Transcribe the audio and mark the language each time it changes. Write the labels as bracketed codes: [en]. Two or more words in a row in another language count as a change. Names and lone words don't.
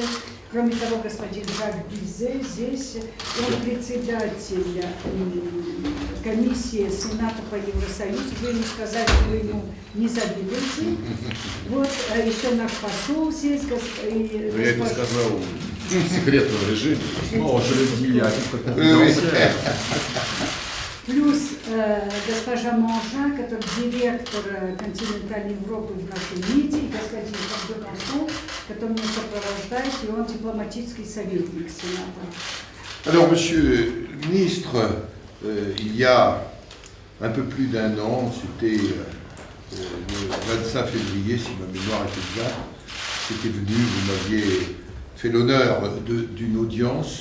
[ru] Кроме того, господин Жак Бизе здесь, он председатель комиссии Сената по Евросоюзу. Вы ему сказали, что вы ему не завидуете. Вот, еще наш посол здесь. Я это сказал в секретном режиме. [fr] Bon, je le dis à titre confidentiel. [ru] Плюс госпожа Монжан, который директор континентальной Европы в нашей МИДе, и господин Фабио Консул, который меня сопровождает, и он дипломатический советник Сената. [fr] Alors, Monsieur le Ministre, il y a un peu plus d'un an, c'était le 25 février, si ma mémoire est exacte, c'était venu, vous m'aviez fait l'honneur d'une audience.